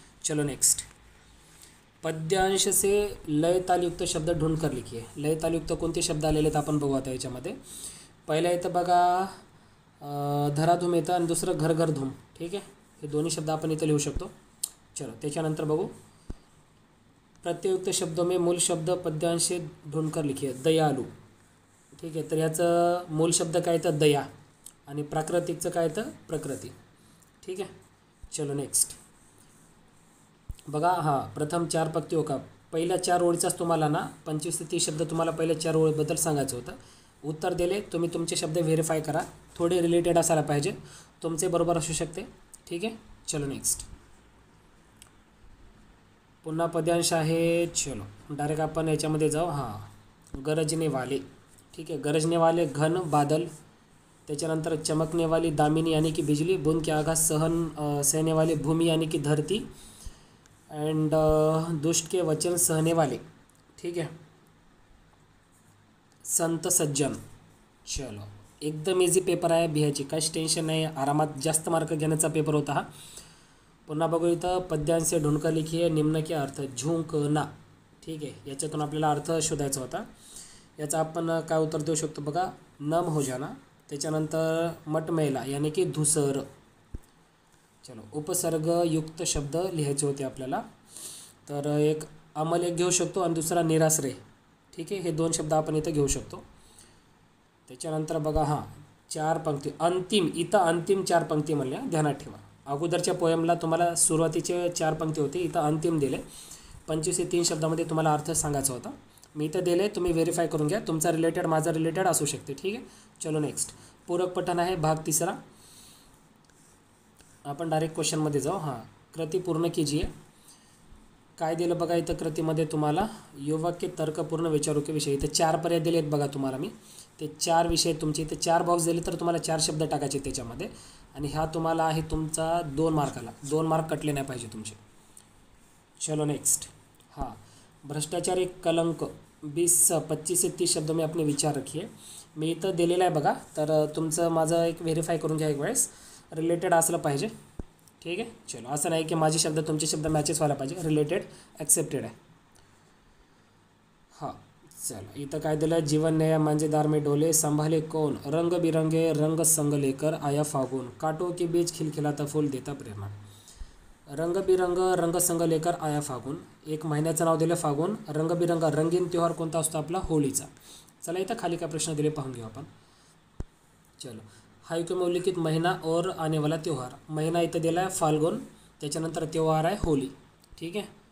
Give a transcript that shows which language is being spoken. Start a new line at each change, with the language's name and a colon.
Hindi: चलो नेक्स्ट, पद्यांश से लय तालयुक्त शब्द ढूंढ कर लिखिए।
Marathi: लय तालयुक्त कोणते शब्द आलेले आहेत आपण बघू आता याच्यामध्ये। पहिला इथं बघा धराधूम येतं आणि दुसरं घर घर धूम, ठीक आहे। हे दोन्ही शब्द आपण इथं लिहू शकतो। चलो त्याच्यानंतर बघू,
Hindi: प्रत्ययुक्त शब्दों में मूल शब्द पद्यांश से ढूंढ कर लिखिए।
Marathi: दयालू, ठीक आहे। तर याचं मूल शब्द काय येतं दया आणि प्राकृतिकचं काय येतं प्रकृती, ठीक आहे। चलो नेक्स्ट बघा, हां
Hindi: प्रथम 4 पंक्तियों का
Marathi: पहिल्या 4 ओळीचाच तुम्हाला ना 25 ते 30 शब्द तुम्हाला पहिल्या 4 ओळीबद्दल सांगायचं होतं। उत्तर दिले तुम्ही, तुमचे शब्द व्हेरीफाय करा, थोडे रिलेटेड असायला पाहिजे, तुमचे बरोबर असू शकते, ठीक आहे। चलो नेक्स्ट, पुन्हा पद्यांश आहे। चलो डायरेक्ट आपण याच्यामध्ये जाऊ। हां, गरजने वाले, ठीक आहे।
Hindi: गरजने वाले घन बादल, त्याच्यानंतर चमकने वाली दामिनी यानी कि बिजली, बूंद के आघात सहने वाली भूमि यानी कि धरती, एंड दुष्ट के वचन सहने वाले, ठीक है, संत सज्जन।
Marathi: चलो एकदम इझी पेपर आहे, बिहायची काहीच टेन्शन नाही, आरामात जास्त मार्क घेण्याचा पेपर होता हा। पुन्हा बघू इथं
Hindi: पद्यांश से ढूंढकर लिखिए निम्न के अर्थ, झुंकना,
Marathi: ठीक आहे। याच्यातून आपल्याला अर्थ शोधायचा होता। याचा आपण काय उत्तर देऊ शकतो बघा, नम हो जाना, त्याच्यानंतर मटमैला यानी की धुसर। चलो उपसर्ग युक्त शब्द लिहायचे होते आपल्याला, तर एक अमल एक घेऊ शकतो आणि दुसरा निराश्रय, ठीक आहे। हे 2 शब्द आपण इथं घेऊ शकतो। त्याच्यानंतर बघा, हां 4 पंक्ती अंतिम, इथं अंतिम 4 पंक्ती म्हणल्या, ध्यानात ठेवा। अगोदरच्या पोयमला तुम्हाला सुरुवातीचे 4 पंक्ती होते, इथं अंतिम दिले। 25 ते 3 शब्दामध्ये तुम्हाला अर्थ सांगायचा होता, मी इथं दिले, तुम्ही व्हेरीफाय करून घ्या, तुमचा रिलेटेड माझा रिलेटेड असू शकते, ठीक आहे। चलो नेक्स्ट, पूरक पठण आहे भाग 3। आपण डायरेक्ट क्वेश्चनमध्ये जाऊ। हां,
Hindi: कृती पूर्ण कीजिए।
Marathi: काय दिलं बघा इथं कृतीमध्ये तुम्हाला,
Hindi: युवक के तर्कपूर्ण विचारों के विषय,
Marathi: इथं 4 पर्याय दिले आहेत बघा तुम्हाला मी, ते 4 विषय तुमचे इथे 4 बॉक्स दिले, तर तुम्हाला 4 शब्द टाकायचे त्याच्यामध्ये, आणि ह्या तुम्हाला आहे तुमचा 2 मार्काला, 2 मार्क कटले नाही पाहिजे तुमचे।
Hindi: चलो नेक्स्ट, हाँ भ्रष्टाचार एक कलंक 25 से 30 शब्दों में अपने विचार रखिए।
Marathi: मी इथं दिलेलं आहे बघा, तर तुमचं माझं एक व्हेरीफाय करून घ्या एक वेळेस, रिलेटेड असलं पाहिजे, ठीक आहे। चलो असं नाही की माझे शब्द तुमचे शब्द मॅचेस व्हायला पाहिजे, रिलेटेड ॲक्सेप्टेड आहे। हां चलो, इथं काय दिलं,
Hindi: जीवन नया मांझेदार में डोले, संभाले कौन, रंग बिरंगे रंग संग लेकर आया फागुन, कांटों के बीच खिलखिलाता फूल देता प्रेरणा।
Marathi: रंगबिरंग रंगसंग लेकर आया फागुन, एक महिन्याचं नाव दिलं फागुन, रंगबिरंग रंगीन त्योहार कोणता असतो आपला, होळीचा। चला इथं खाली काय प्रश्न दिले पाहून घेऊ आपण। चलो,
Hindi: हायको में उल्लिखित महीना और आने वाला त्यौहार,
Marathi: महीना इथं दिला आहे फाल्गुन, त्याच्यानंतर त्यौहार आहे होली, ठीक आहे।